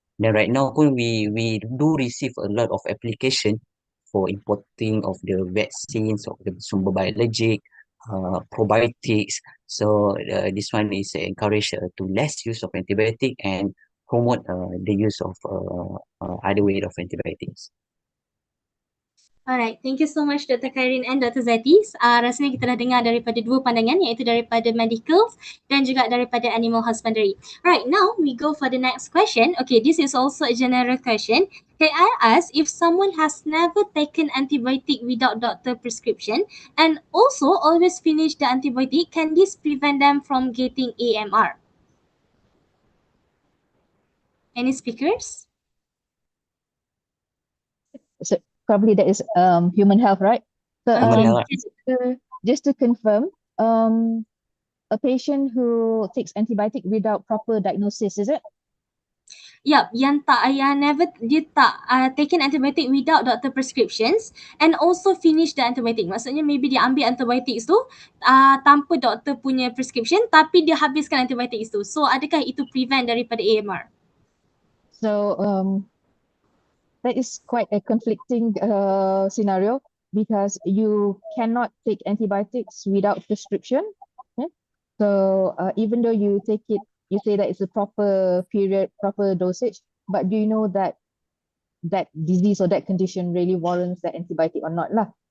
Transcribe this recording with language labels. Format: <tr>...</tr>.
<ms>Dan</ms> <en>right now</en> <ms>pun</ms> <en>we do receive a lot of application for importing of the vaccines of the sumber biologic, probiotics. So this one is encourage to less use of antibiotic and promote the use of other way of antibiotics. Alright, thank you so much Dr. Karin and Dr. Zati.</en> <ms>Rasanya kita dah dengar daripada dua pandangan, iaitu daripada medical dan juga daripada animal husbandry.</ms> <en>Alright, now we go for the next question. Okay, this is also a general question. Can I ask if someone has never taken antibiotic without doctor prescription and also always finish the antibiotic, can this prevent them from getting AMR? Any speakers? So probably that is human health, right? So Human health. just to confirm, a patient who takes antibiotic without proper diagnosis, is it? Yup,</en> <ms>yang dia tak</ms> <en>taken antibiotic without doctor prescriptions and also finish the antibiotic.</en> <ms>Maksudnya</ms> <en>maybe</en> <ms>dia ambil antibiotics tu tanpa doktor punya prescription tapi dia habiskan antibiotics tu. So adakah itu</ms> <en>prevent</en> <ms>daripada AMR?</ms> <en>So that is quite a conflicting scenario because you cannot take antibiotics without prescription. Okay? So even though you take it, you say that it's a proper period, proper dosage, but do you know that that disease or that condition really warrants that antibiotic or not lah?</en>